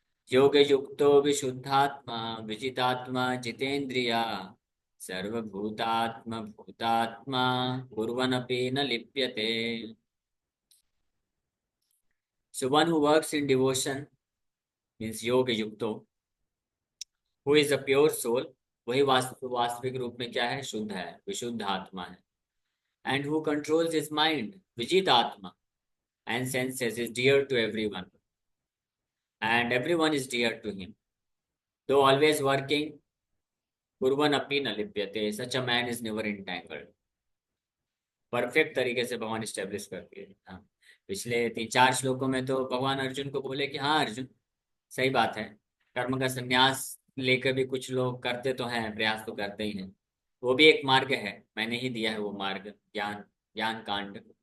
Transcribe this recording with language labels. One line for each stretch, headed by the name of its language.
Sanskrit: योग युक्तो विशुद्धात्मा विजितात्मा जितेंद्रिया सर्वभूतात्म भूतात्मा कुर्वनपि न लिप्यते।
English: So one who works in devotion means
Sanskrit: योग युक्तो,
English: who is a pure soul,
Hindi: वही वास्तविक रूप में क्या है, शुद्ध है, विशुद्ध आत्मा है।
English: And who controls his mind,
Sanskrit: विजित आत्मा,
English: and senses is dear to everyone, and everyone is dear to him. Though always working,
Sanskrit: कुर्वन् अपि न लिप्यते,
English: such a man is never entangled।
Hindi: Perfect तरीके से भगवान स्टेब्लिश करती है। हाँ, पिछले 3-4 श्लोकों में तो भगवान अर्जुन को बोले कि हाँ अर्जुन, सही बात है, कर्म का संन्यास लेकर भी कुछ लोग करते तो हैं, प्रयास तो करते ही हैं। वो भी एक मार्ग है, मैंने ही दिया है वो मार्ग, ज्ञान, ज्ञान कांड।